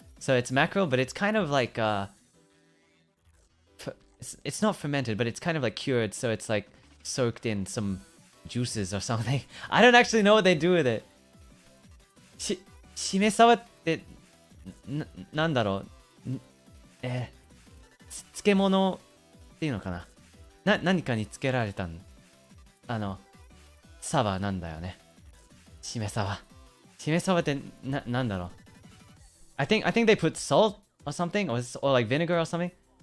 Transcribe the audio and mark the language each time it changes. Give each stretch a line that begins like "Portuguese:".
English: So it's mackerel, but it's kind of like it's not fermented, but it's kind of like cured, so it's like soaked in some juices or something. I don't actually know what they do with it.
Japanese: Shime saba ってなんだろう。漬物っていうのかな。何かにつけられたサバなんだよね。しめサバ。しめサバってなんだろう。
English: I think they put salt or something, or like vinegar or something.